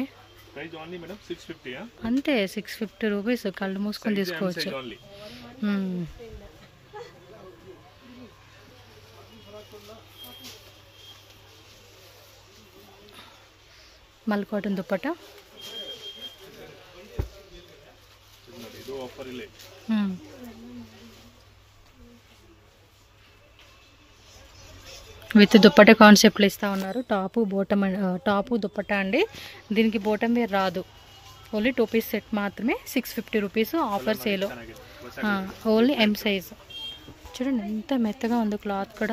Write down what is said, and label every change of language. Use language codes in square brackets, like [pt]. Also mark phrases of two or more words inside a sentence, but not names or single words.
[en] price only madam 650 [te] అంతే 650 రూపీస్. కళ్ళు మూసుకొని తీసుకోవచ్చు. [en] mul cotton [te] దుప్పట. [kn] ಇದು ಆಫರ್ ಇಲ್ಲ. [te] విత్ దుప్పట కాన్సెప్ట్లు ఇస్తూ ఉన్నారు. టాపు దుప్పట అండి. దీనికి [en] bottom wear [te] రాదు. ఓన్లీ 2 [en] piece set [te] మాత్రమే 650 రూపీస్. [en] offer sale. only M size. [te] చూడండి ఎంత మెత్తగా ఉందో క్లాత్ కూడా.